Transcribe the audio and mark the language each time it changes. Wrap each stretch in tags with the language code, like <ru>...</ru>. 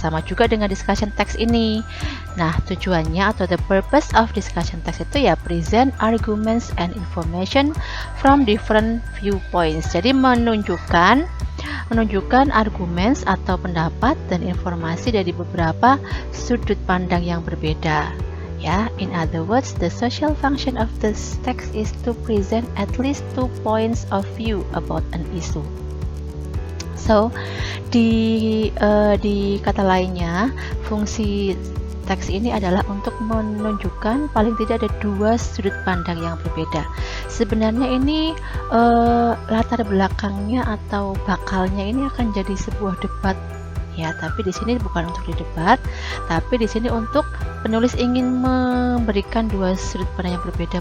<id>Sama juga dengan discussion text ini. Nah, tujuannya atau</id> <en>the purpose of discussion text itu ya present arguments and information from different viewpoints.</en> <id>Jadi menunjukkan argumen atau pendapat dan informasi dari beberapa sudut pandang yang berbeda.</id> <en>Ya, in other words, the social function of this text is to present at least 2 points of view about an issue.</en> <id>So, di kata lainnya, fungsi teks ini adalah untuk menunjukkan paling tidak ada 2 sudut pandang yang berbeda. Sebenarnya ini latar belakangnya atau bakalnya ini akan jadi sebuah debat ya, tapi di sini bukan untuk didebat, tapi di sini untuk penulis ingin memberikan 2 sudut pandang yang berbeda.</id>